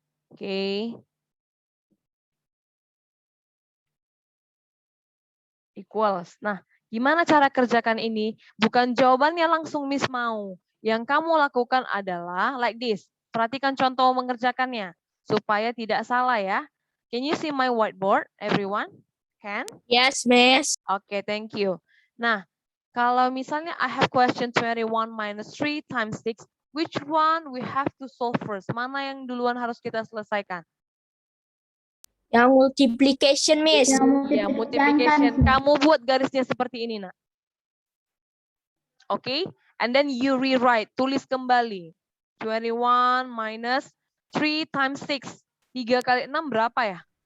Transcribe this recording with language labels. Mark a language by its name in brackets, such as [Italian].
[English] Okay. Equals. [Indonesian] Nah, gimana cara kerjakan ini? Bukan jawabannya langsung Miss mau. Yang kamu lakukan adalah [English] like this. [Indonesian] Perhatikan contoh mengerjakannya supaya tidak salah ya. [English] Can you see my whiteboard, everyone? Can? Yes, Miss. Okay, thank you. Nah, [Indonesian] kalau misalnya [English] I have question 21 minus 3 times 6, which one we have to solve first? [Indonesian] Mana yang duluan harus kita selesaikan? Yang multiplication, Miss. Ya, multiplication. Kamu buat garisnya seperti ini, nak. Oke, [English] and then you rewrite, [Indonesian] tulis kembali. [English] 21 minus 3 times 6. [Indonesian] 3 kali 6 berapa ya?